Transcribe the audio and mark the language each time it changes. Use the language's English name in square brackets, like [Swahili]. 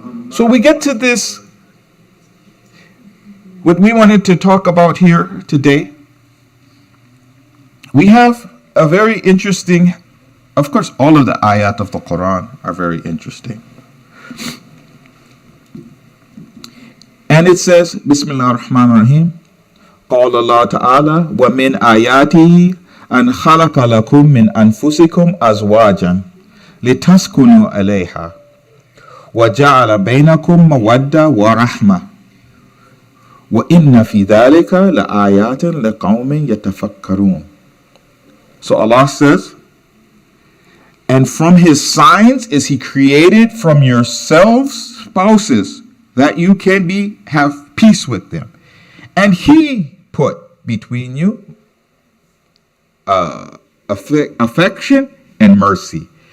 [English] So we get to this, what we wanted to talk about here today. We have a very interesting, of course, all of the ayat of the Quran are very interesting. And it says, [Arabic] Bismillah ar-Rahman ar-Rahim, قال الله تعالى ومن آياته أن خلق لكم من أنفسكم أزواجا لتسكنوا عليها وجعل بينكم مودة ورحمة وإن في ذلك لآيات لقوم يتفكرون. [English] So Allah says, and from His signs is He created from yourselves spouses that you can have peace with them. And He put between you affection and mercy.